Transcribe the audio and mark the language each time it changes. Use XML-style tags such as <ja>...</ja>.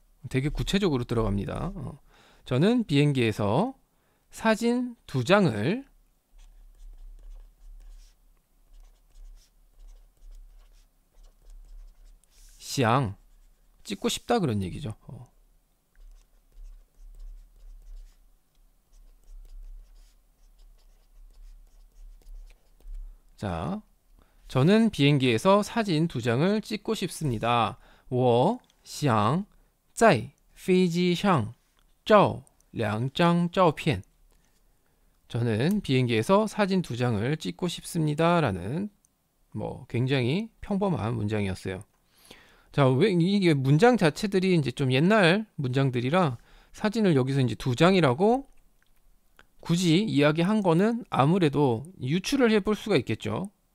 <ko>되게 구체적으로 들어갑니다. 저는 비행기에서 사진 2장을 시앙 찍고 싶다 그런 얘기죠. 자, 저는 비행기에서 사진 2장을 찍고 싶습니다.</ko> <zh>我想在飞机上照2张照片.</zh> <ko>저는 비행기에서 사진 2장을 찍고 싶습니다. 라는 굉장히 평범한 문장이었어요. 자, 왜 이게 문장 자체들이 이제 좀 옛날 문장들이라 사진을 여기서 이제 2장이라고 굳이 이야기한 거는 아무래도 유추를 해볼 수가 있겠죠.</ko>